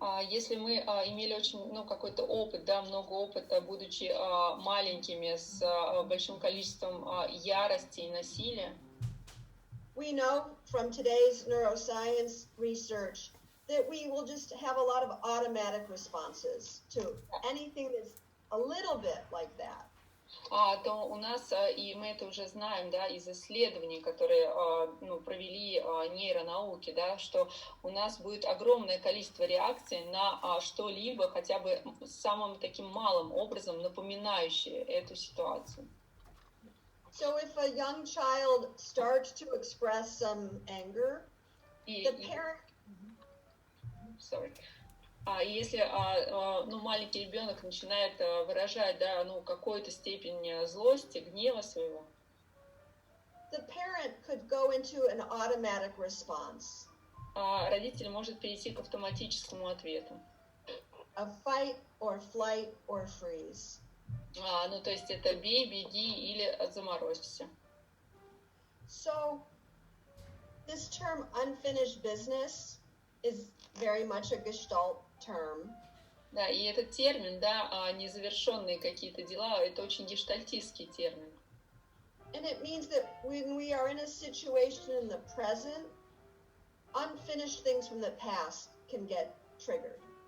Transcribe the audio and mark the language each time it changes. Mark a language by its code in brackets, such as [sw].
[ru] если мы имели очень, ну, какой-то опыт, да, много опыта, будучи маленькими, с большим количеством ярости и насилия, [en] we know from today's neuroscience research that we will just have a lot of automatic responses to anything that's a little bit like that. [ru] То у нас, и мы это уже знаем, да, из исследований, которые, ну, провели нейронауки, да, что у нас будет огромное количество реакций на что-либо, хотя бы самым таким малым образом напоминающее эту ситуацию. [en] So if a young child starts to express some anger, the parent... Sorry. [ru] Если ну, маленький ребенок начинает выражать, да, ну, какую-то степень злости, гнева своего, [en] the parent could go into an automatic response. [ru] Родитель может перейти к автоматическому ответу. [en] A fight or flight or freeze. [ru] Ну, то есть это бей, беги или заморозься. [en] So this term unfinished business is very much a Gestalt term. [ru] Да, и этот термин, да, незавершенные какие-то дела, это очень гештальтистский термин. [en] And it means that when we are in a situation in the present, unfinished things from the past can get triggered.